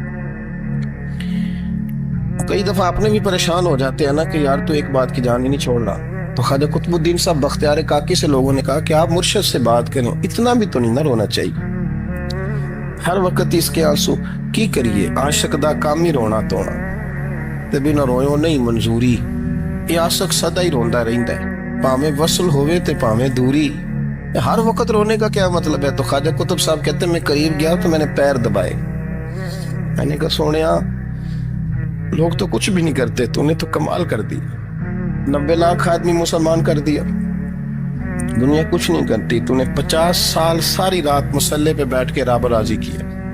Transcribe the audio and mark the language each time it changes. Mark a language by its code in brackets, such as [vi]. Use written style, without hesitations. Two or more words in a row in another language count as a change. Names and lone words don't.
[ur] کئی دفعہ اپنے بھی پریشان ہو جاتے ہیں نا کہ یار تو ایک بات کی جان ہی نہیں چھوڑ رہا۔ تو خواجہ قطب الدین صاحب بختیار کاکی سے لوگوں نے کہا کہ آپ مرشد سے بات کریں، اتنا بھی تو نہیں نہ رونا چاہیے، ہر وقت اس کے آنسو کی کریے، [pa] عاشق دا کام ہی رونا تونا تے بنا رویوں نہیں منظوری۔ یہ عاشق سدا ہی روندا رہندا ہے، پاویں وصل ہوئے تے پاویں دوری۔ [ur] ہر وقت رونے کا کیا مطلب ہے؟ تو خواجہ قطب صاحب کہتے ہیں میں قریب گیا تو میں نے پیر دبائے، میں نے کہا سونیا لوگ تو کچھ بھی نہیں کرتے، تو نے تو کمال کر دی، 90 لاکھ آدمی مسلمان کر دیا، دنیا کچھ نہیں کرتی، تو نے 50 سال ساری رات مسلح پہ بیٹھ کے رب راضی کیا۔